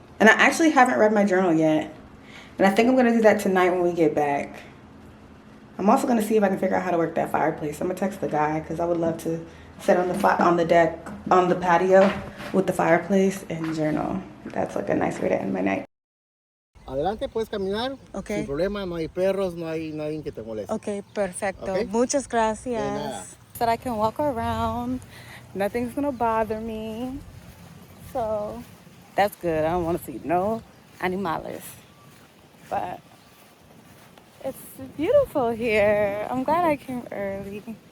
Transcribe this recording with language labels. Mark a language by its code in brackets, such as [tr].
[en] And I actually haven't read my journal yet. And I think I'm gonna do that tonight when we get back. I'm also gonna see if I can figure out how to work that fireplace. I'm gonna text the guy because I would love to sit on the deck, on the patio with the fireplace and journal. That's like a nice way to end my night. [es] Adelante, puedes caminar. [en] Okay. [es] Sin problema, no hay perros, no hay nadie que te moleste. Okay, perfecto. [en] Okay. [es] Muchas gracias. De nada. [en] So that I can walk around. Nothing's gonna bother me. So that's good. I don't want to see no animales. But it's beautiful here. I'm glad I came early.